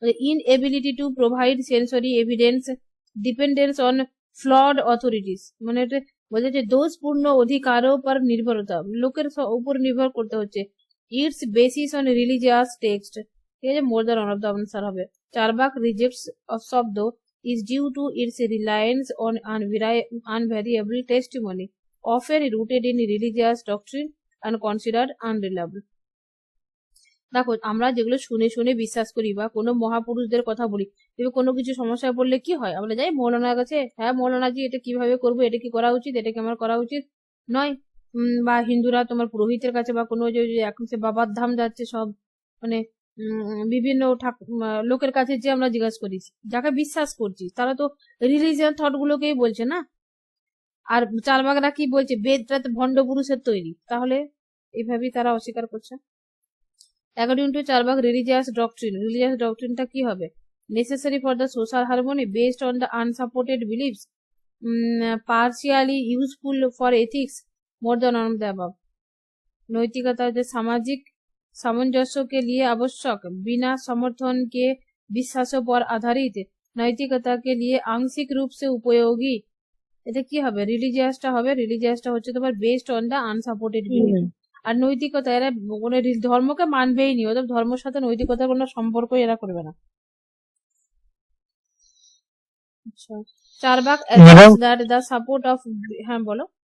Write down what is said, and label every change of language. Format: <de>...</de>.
<en>inability to provide sensory evidence dependence on flawed authorities,</en> <bn>মানে এটা বলছে যে দোষপূর্ণ অধিকারও পর নির্ভরতা, লোকের উপর নির্ভর করতে হচ্ছে।</bn> <en>it's basis on religious text,</en> <bn>ঠিক আছে,</bn> <en>More than one of the answer হবে। Charvak rejects of শব্দ is due to its reliance on unvariable testimony, often rooted in religious doctrine and considered unreliable.</en> <bn>দেখো, আমরা যেগুলো শুনে শুনে বিশ্বাস করি বা কোনো মহাপুরুষদের কথা বলি, তবে কোনো কিছু সমস্যায় পড়লে কি হয়, আমরা যাই মৌলানার কাছে, হ্যাঁ মৌলানাজি এটা কিভাবে করবো, এটা কি করা উচিত, এটা কি আমার করা উচিত নয়। বা হিন্দুরা তোমার পুরোহিতের কাছে বা কোনো যে এখন সে বাবার ধাম যাচ্ছে সব, মানে বিভিন্ন লোকের কাছে যে আমরা জিজ্ঞাসা করি, যাকে বিশ্বাস করছি তারা তো রিলিজিয়ান থট গুলোকেই বলছে না। আর চারবাগরা কি বলছে, বেদটা তো ভণ্ড পুরুষের তৈরি, তাহলে এইভাবেই তারা অস্বীকার করছে।</bn> <en>according to Charvak religious ডক্ট্রিনটা</en> <bn>কি হবে?</bn> <en>Necessary for the social harmony based on the unsupported beliefs, partially useful for ethics, more than one the above.</en> <hi>नैतिकता जो सामाजिक सामंजस्य के लिए आवश्यक, बिना समर्थन के विश्वासों पर आधारित, नैतिकता के लिए आंशिक रूप से उपयोगी।</hi> <bn>এটা কি হবে? রিলিজিয়াসটা হবে। রিলিজিয়াসটা হচ্ছে তোমার</bn> <en>Based on the unsupported belief.</en> <bn>আর নৈতিকতা এরা কোনো ধর্মকে মানবেই নি, ওদের ধর্মের সাথে নৈতিকতার কোনো সম্পর্কই এরা করবে না।</bn> <en>আচ্ছা, Charvak advance that the support of,</en> <bn>হ্যাঁ বলো।</bn>